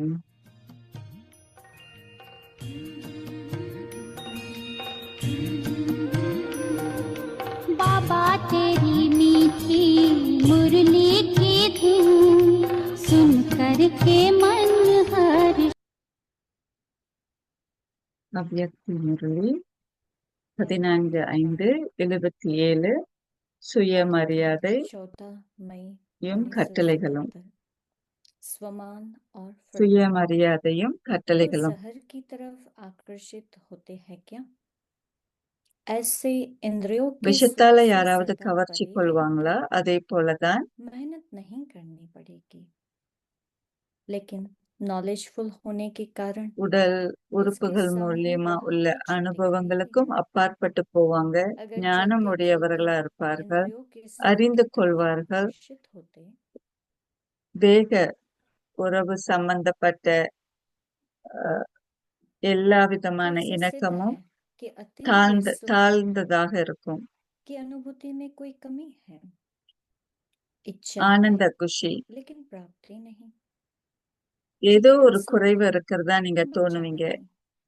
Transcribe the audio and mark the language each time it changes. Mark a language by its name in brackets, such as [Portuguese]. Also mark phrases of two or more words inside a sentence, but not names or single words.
[Hindi] बाबा तेरी मीठी मुरली की धुन सुन करके मन हर्ष। [Tamil] அவ்யக்தி முரளி 14:5-77 சுயமரியாதை [Hindi] चौथा मई [Tamil] கட்டளைகளும். [Hindi] 1977 स्वमान और फुर्ती [Tamil] சுயமரியாதையும் [Hindi] तो [Tamil] கட்டளைகளும். [Hindi] जहर की तरफ आकर्षित होते हैं क्या? ऐसे इंद्रियों के सुख [Tamil] விஷத்தால [Hindi] से [Tamil] யாராவது [Hindi] ज्यादा [Tamil] கவர்ச்சி [Hindi] परे [Tamil] கொள்வாங்களா? அதே போலதான் [Hindi] मेहनत नहीं करनी पड़ेगी, लेकिन नॉलेजफुल होने के कारण [Tamil] உடல் [Hindi] उसके [Tamil] உறுப்புகள் [Hindi] सामने [Tamil] மூலியமா [Hindi] वह [Tamil] உள்ள [Hindi] कुछ दिखाई [Tamil] அனுபவங்களுக்கும் [Hindi] देगा। [Tamil] அப்பாற்பட்டு போவாங்க. [Hindi] अगर [Tamil] ஞானம் [Hindi] चलते [Tamil] உடையவர்களா [Hindi] चलते [Tamil] இருப்பார்கள். [Hindi] इंद्रियों के सुख [Tamil] அறிந்து [Hindi] की तरफ [Tamil] கொள்வார்கள். [Hindi] आकर्षित होते [Tamil] தேக உறவு சம்பந்தப்பட்ட எல்லா [Hindi] तो [Tamil] விதமான [Hindi] इससे सिद्ध [Tamil] இணக்கமும் [Hindi] है कि अतीन्द्रिय सुख [Tamil] தாழ்ந்ததாக இருக்கும். [Hindi] की अनुभूति में कोई कमी है। इच्छा [Tamil] ஆனந்த [Hindi] है [Tamil] குஷி, [Hindi] लेकिन प्राप्ति नहीं। [Tamil] ஏதோ [Hindi] जितना [Tamil] ஒரு [Hindi] सुख [Tamil] குறைவு இருக்கிறதா நீங்க [Hindi] उतना [Tamil] தோணுவீங்க. [Hindi] चाह नहीं।